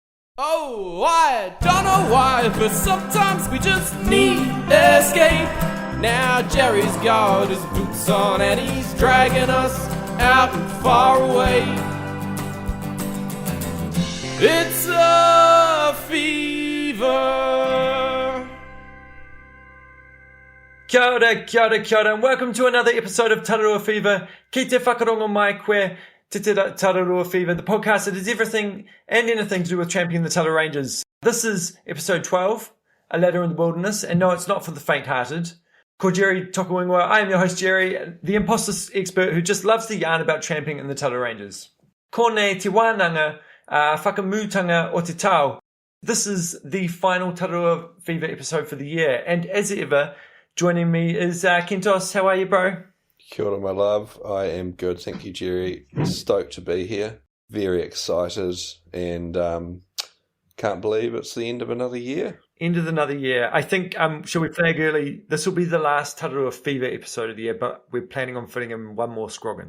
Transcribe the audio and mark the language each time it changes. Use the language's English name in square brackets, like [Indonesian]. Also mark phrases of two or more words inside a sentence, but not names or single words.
[English] Oh, I don't know why, but sometimes we just need escape. Now Jerry's got his boots on and he's dragging us out and far away. It's a fever. [Māori] Kia ora, [English] and welcome to another episode of Tararua Fever. [Māori] Ki te whakarongo mai koe [English] te Tararua Fever, the podcast that is everything and anything to do with championing the Tararua Ranges. This is episode 12, A Ladder in the Wilderness, and no, it's not for the faint-hearted. Ko Jerry Tokawingwa, I am your host Jerry, the imposter expert who just loves to yarn about tramping in the Tararua Ranges. [Māori] Ko nei te wānanga, whakamūtanga o te tau. [English] This is the final Tararua Fever episode for the year, and as ever, joining me is Kentos. How are you, bro? [Māori] Kia ora, [English] my love. I am good, thank you, Jerry. Stoked to be here. Very excited, and can't believe it's the end of another year. End of another year. I think, shall we flag early? This will be the last Tararua Fever episode of the year, but we're planning on fitting in one more scroggin.